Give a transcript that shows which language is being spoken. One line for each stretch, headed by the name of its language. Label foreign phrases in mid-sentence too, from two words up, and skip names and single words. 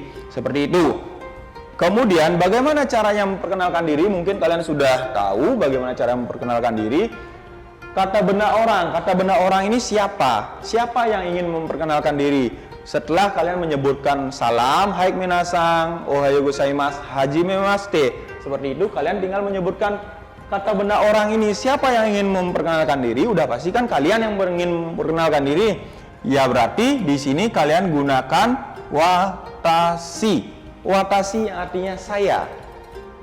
Indonesian: Seperti itu. Kemudian bagaimana caranya memperkenalkan diri? Mungkin kalian sudah tahu bagaimana cara memperkenalkan diri. Kata benda orang ini siapa? Siapa yang ingin memperkenalkan diri? Setelah kalian menyebutkan salam,
Japanese: haik minasang, ohayo gozaimasu, hajime mashite,
Indonesian: seperti itu, kalian tinggal menyebutkan kata benda orang ini. Siapa yang ingin memperkenalkan diri? Udah pasti kan kalian yang ingin memperkenalkan diri. Ya berarti di sini kalian gunakan watashi. Watashi artinya saya.